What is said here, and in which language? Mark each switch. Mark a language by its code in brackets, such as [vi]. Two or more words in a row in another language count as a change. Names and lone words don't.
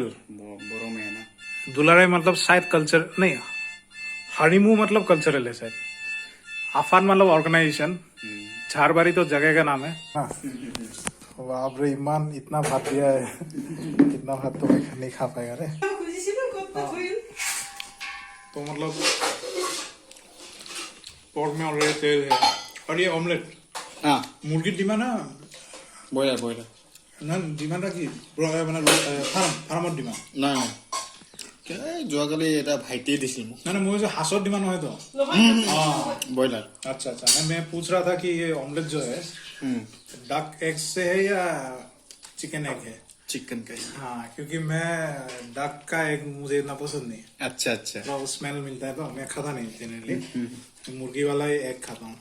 [hi] बोरो में है ना। दुलाराय मतलब शायद कल्चर नहीं, हरिमू मतलब कल्चरल है शायद, आफान मतलब ऑर्गेनाइजेशन, झारबारी तो जगह का नाम है। हाँ, बाप रे, ईमान इतना भात दिया है, इतना भात तो मैं नहीं खा पाएगा रे। [as] খুজিছিলো ক'ত থৈল [hi] तो मतलब पोर्क में ऑलरेडी तेल है, और ये ऑमलेट हाँ मुर्गी डिमा ना, [as] ব্ৰইলাৰ ব্ৰইলাৰ না ডিমাটা কি মানে ফাৰ্মত ডিমা? নাই নাই যোৱাকালি এটা ভাইটিয়ে দিছিল মোক [hi] ना मुझे [as] হাঁহৰ ডিমা [hi] नहीं तो। [as] ব্ৰইলাৰ। [hi] अच्छा अच्छा, मैं पूछ रहा था कि ये ऑमलेट जो है [en] duck egg [hi] से है या [en] chicken egg [hi] है? चिकन का ही। हाँ, क्योंकि मैं डक का एग मुझे इतना पसंद नहीं है, अच्छा अच्छा थोड़ा स्मेल मिलता है तो मैं खाता नहीं जनरली, मुर्गी वाला ही एग खाता हूँ।